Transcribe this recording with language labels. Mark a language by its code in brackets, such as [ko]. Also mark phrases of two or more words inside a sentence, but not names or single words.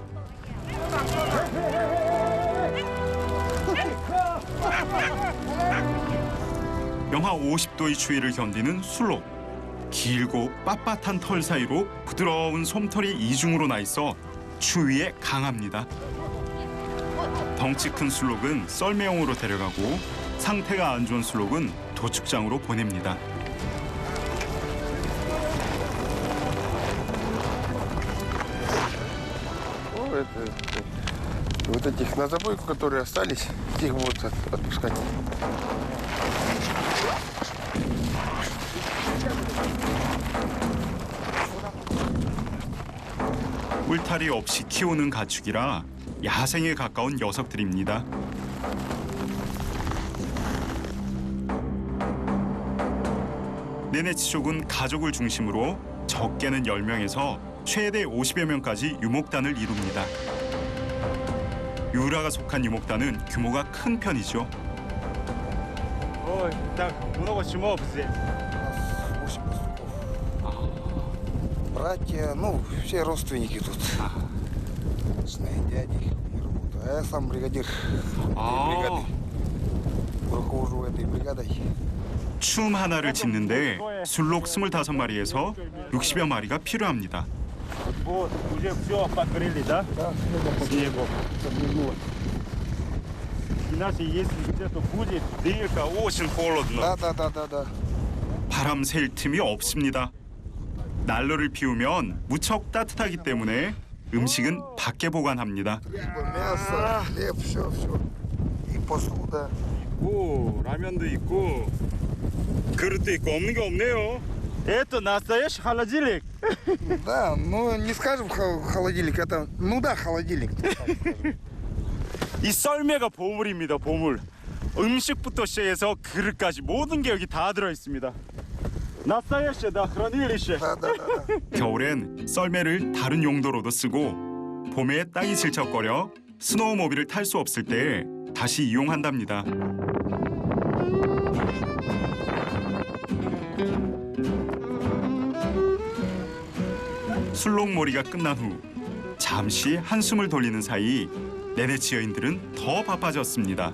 [ko] 영하 50도의 추위를 견디는 술록. 길고 빳빳한 털 사이로 부드러운 솜털이 이중으로 나 있어 추위에 강합니다. 덩치 큰 술록은 썰매용으로 데려가고 상태가 안 좋은 술록은 도축장으로 보냅니다. [ru] Вот этих на забойку, которые остались, их будут отпускать. [ko] 울타리 없이 키우는 가축이라 야생에 가까운 녀석들입니다. 네네치족은 가족을 중심으로 적게는 10명에서 최대 50여 명까지 유목단을 이룹니다. 유라가 속한 유목단은 규모가 큰 편이죠. [ru] Так много чумов здесь. 8 пастухов. Братья, ну, все родственники тут. Жена и дяди не работают. А я сам бригадир этой бригады. Руковожу этой бригадой. [ko] 춤 하나를 짓는데 술록 25마리에서 60여 마리가 필요합니다. [ru] Вот, уже все покрыли, да? Снегом. Иначе, если где-то будет дырка, очень холодно. Да. [ko] 바람 쐴 틈이 없습니다. 난로를 피우면 무척 따뜻하기 때문에 음식은 밖에 보관합니다. [ru] Мясо, хлеб, все. И посуда. [ko] 있고, 라면도 있고, 그릇도 있고 없는 게 없네요. [ru] Это настоящий холодильник. Да, ну не скажем холодильник, это, ну да, холодильник. [ko] 이 썰매가 보물입니다, 보물. 음식부터 시작해서 그릇까지 모든 게 여기 다 들어 있습니다. [ru] 나стоящее, да, хранилище. Да. [ko] 겨울엔 썰매를 다른 용도로도 쓰고 봄에 땅이 질척거려 스노우모빌을 탈 수 없을 때 다시 이용한답니다. 술록몰이가 끝난 후 잠시 한숨을 돌리는 사이 네네치 여인들은 더 바빠졌습니다.